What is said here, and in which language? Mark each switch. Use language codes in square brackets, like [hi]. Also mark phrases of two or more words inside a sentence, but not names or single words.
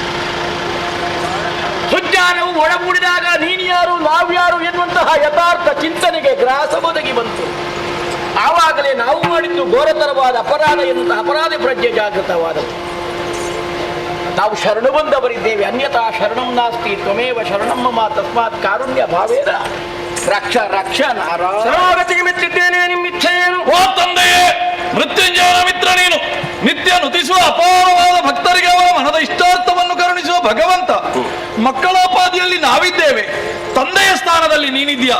[kn] ಸುಜ್ಞಾನವು ಒಳಗೂಡಿದಾಗ ನೀನು ಯಾರು ನಾವ್ಯಾರು ಎನ್ನುವಂತಹ ಯಥಾರ್ಥ ಚಿಂತನೆಗೆ ಗ್ರಾಸ ಒದಗಿ ಬಂತು. ಆವಾಗಲೇ ನಾವು ಮಾಡಿದ್ದು ಘೋರತರವಾದ ಅಪರಾಧ ಎನ್ನುವಂತಹ ಅಪರಾಧ ಪ್ರಜ್ಞೆ ಜಾಗೃತವಾದವು. ನಾವು ಶರಣು ಬಂದವರಿದ್ದೇವೆ. [sa] अन्यता शरणं नास्ति त्वमेव शरणं मम तस्मात् कारुण्य भावेन रक्ष रक्ष नारायण. [kn] ಶರಣಾಗತಿಗೆ ಮೆಚ್ಚಿದ್ದೇನೆ. ನಿಮ್ಮ ಇಚ್ಛೆ ಏನು? ಓ ತಂದೆಯೇ, ಮೃತ್ಯುಂಜಯನ ಮಿತ್ರ ನೀನು. ನಿತ್ಯ ನುತಿಸುವ ಅಪಾರವಾದ ಭಕ್ತರಿಗೆ ಅವರ ಮನದ ಇಷ್ಟಾರ್ಥವನ್ನು ಕರುಣಿಸುವ ಭಗವಂತ. ಮಕ್ಕಳೋಪಾದಿಯಲ್ಲಿ ನಾವಿದ್ದೇವೆ, ತಂದೆಯ ಸ್ಥಾನದಲ್ಲಿ ನೀನಿದ್ಯಾ.